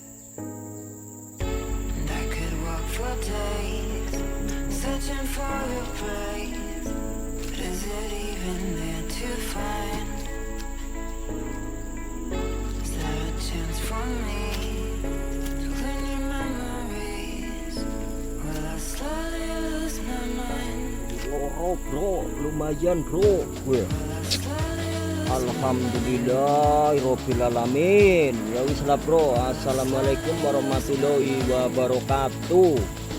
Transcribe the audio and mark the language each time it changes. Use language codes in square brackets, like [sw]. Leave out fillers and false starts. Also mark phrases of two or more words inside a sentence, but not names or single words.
[en] And I could walk for days searching for your praise, but is it even there to find? Is there a chance for me to clean your memories? Will I slowly lose my mind? [id] Bro, lumayan bro. Gue [ar] alhamdulillah Rabbil alamin. [jv] Ya wis lah bro. [ar] Assalamualaikum warahmatullahi wabarakatuh.